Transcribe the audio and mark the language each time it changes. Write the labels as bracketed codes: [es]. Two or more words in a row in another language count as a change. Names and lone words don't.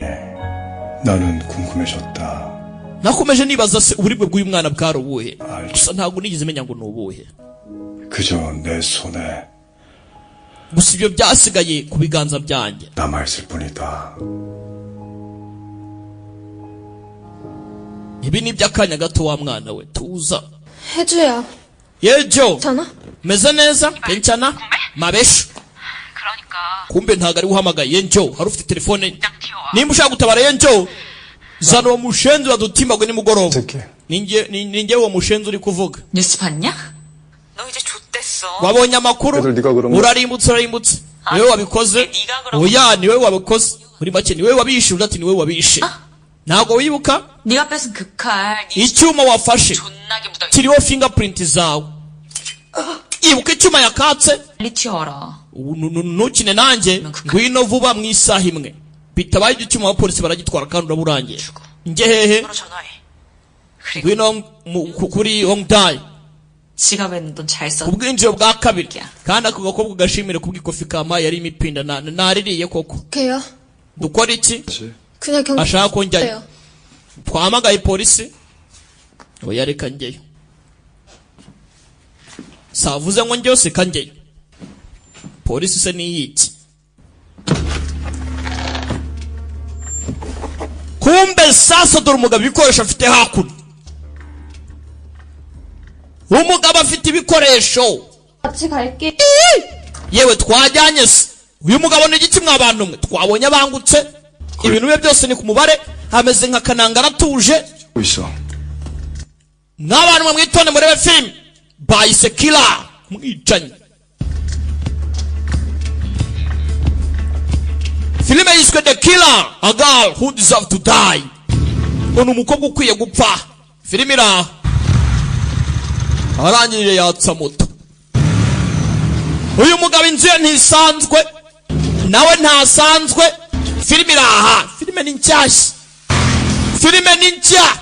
[ko] 나는 궁금해졌다. [rw] nakomeje nibaza se uburibwe bw'uyu mwana bwari ubuhe gusa ntabwo nigeze menya ngo ni ubuhe [ko] 그저 내 손에 [rw] gusa ibyo byasigaye ku biganza byanjye [ko] 남아있을 뿐이다. [rw] ibi ni iby'akanya gato wa mwana we tuza [ko] 혜주야, [rw] yejo [ko] 괜찮아? [rw] meze neza 괜찮아 mabesho kumbe ntago ari uhamagaye yenjo hari ufite telefone nimba ushaka gutabara yenjo zana uwo mushenzi wadutimbagwe nimugoroba ninjye uwo mushenzi uri kuvuga [ko] 뉴스 봤냐? 너 이제 좆됐어. [rw] wabonye amakuru [ko] 애들 네가 그런 거 [rw] urarimbutse niwe wabikoze oya niwe wabikoze muri make niwe wabishe undi ati niwe wabishe ntago wibuka [ko] 네가 뺏은 그 칼, 네 [rw] icyuma wafashe [ko] 존나게 묻어있어. [rw] kiriho fingerprint zawe ibuka icyuma yakatse [ko] 빨리 튀어라. [rw] ntukine nanjye ngwino vuba mu isaha imwe bitabaye icyuma abapolisi baragitwara kandi uraburangiye njye hehe [ko] 바로 전화해. 그리고 [rw] ngwino kuri Hongdae [ko] 지갑에는 돈 잘 썼. [rw] ubwinjiro bwa kabiri kandi ako gakobwa gashimire kubw'ikofi kama yari imipinda naririye koko [ko] 어떡해요? [rw] dukora iki [ko] 그냥 경찰 [rw] ashaka ko njyayo twamagaye polisi oya reka njyeyo savuze ngo njyeyo seka njyeyo polisi se niyiki kumbe sasa dore umugabo ibikoresho afite hakuno umugabo afite ibikoresho [ko] 같이 갈게. [rw] yewe twajyanye se uyu mugabo ni igiki mw'abantu mwe twabonye abangutse ibintu bye byose ni ku mubare ameze nka kananga aratuje [ko] 있어. [rw] n'abantu mwamwitonde murebe filime bayise killer mwicanyi filime yiswe The Killer, [en] a girl who deserves to die. [rw] Ono umukobwa ukwiye gupfa. Filime iraha arangije yatsa moto. Uyu mugabo inzu ye ntisanzwe nawe ntasanzwe. Filime iraha, filime ni nshyashya, filime ni nshya.